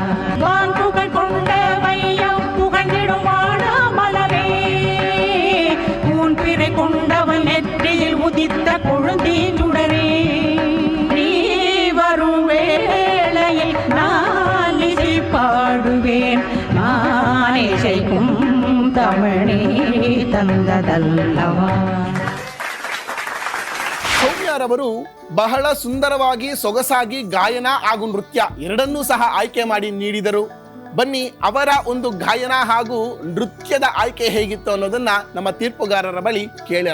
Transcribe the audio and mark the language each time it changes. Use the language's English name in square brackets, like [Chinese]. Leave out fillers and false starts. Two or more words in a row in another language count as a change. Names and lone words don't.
[Tamil] கொண்டவன் நெற்றியில் உதித்த குழந்தை சுடரே. நீ வரும் வேளையில் நான் இசை பாடுவேன் நான் இசைக்கும் தமிழே ತಂದದಲ್ಲವಾ. [Kannada] ಸೌಮ್ಯರವರು ಬಹಳ ಸುಂದರವಾಗಿ ಸೊಗಸಾಗಿ ಗಾಯನ ಹಾಗೂ ನೃತ್ಯ ಎರಡನ್ನೂ ಸಹ ಆಯ್ಕೆ ಮಾಡಿ ನೀಡಿದರು. ಬನ್ನಿ ಅವರ ಒಂದು ಗಾಯನ ಹಾಗೂ ನೃತ್ಯದ ಆಯ್ಕೆ ಹೇಗಿತ್ತು ಅನ್ನೋದನ್ನ ನಮ್ಮ ತೀರ್ಪುಗಾರರ ಬಳಿ ಕೇಳೋಣ.